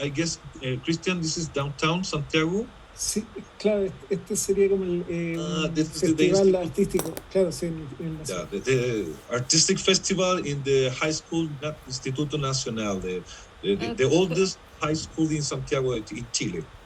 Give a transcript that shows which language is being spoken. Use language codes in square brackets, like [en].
[en] I guess, Christian, this is downtown Santiago. [es] Sí, claro, este sería como el festival artístico, claro, sí, [en] the artistic festival in the high school, Instituto Nacional, the oldest high school in Santiago, in Chile.